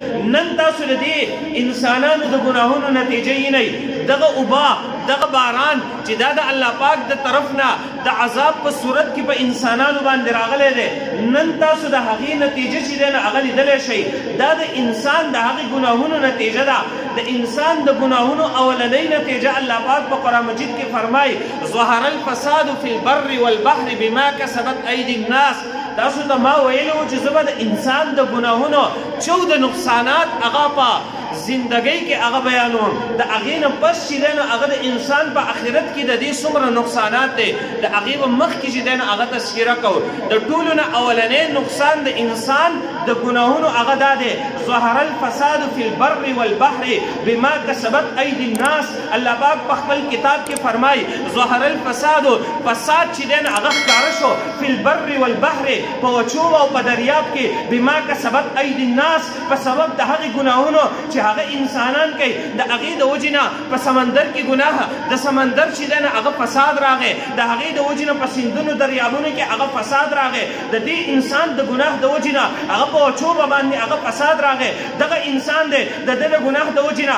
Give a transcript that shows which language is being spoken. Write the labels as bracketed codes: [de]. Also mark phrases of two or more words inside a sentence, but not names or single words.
[ps] نن تاسو د دې انسانانو د ګناهونو نتیجه یې نه دغه اوبه دغه باران چې دا د الله پاک د طرف نه د عذاب په صورت کې په انسانانو باندې راغلی دی نن تاسو د هغې نتیجه چې دی نه هغه لیدلی شئ دا د انسان د هغې ګناهونو نتیجه ده د انسان د ګناهونو اولنۍ نتیجه الله پاک په قرآن مجید کې فرمایي [ar] ظهر الفساد فی البر والبحر بما کسبت ایدی الناس [ps] تاسو ته ما ویلي وو چې زه به د انسان د ګناهونو 14 نقصانات هغه په زندګۍ کې هغه بیانوم د هغې نه پس چې دی نو هغه د انسان په آخرت کې د دې څومره نقصانات دی د هغې به مخکې چې دی نو هغه تذکره کوو د ټولو نه اولنی نقصان د انسان د ګناهونو هغه دا دی [ar] ظهر الفساد فی البر والبحر بما کسبت ایدی الناس [ps] الله پاک په خپل کتاب کې فرمایي [ar] ظهر الفساد [ps] فساد چې دی نو هغه ښکاره شو [ar] فی البر والبحر [ps] په وچو او په دریاب کې [ar] بما کسبت ایدی الناس [ps] په سبب د هغې ګناهونو چې هغه انسانان کوي د هغې د وجې نه په سمندر کې ګناه د سمندر چې دی نه هغه فساد راغی د هغې د وجې نه په سیندونو دریابونو کې هغه فساد راغی د دې انسان د ګناه د وجې نه هغه په وچوبه باندې هغه فساد راغی دغه انسان دی د ده د ګناه د وجې نه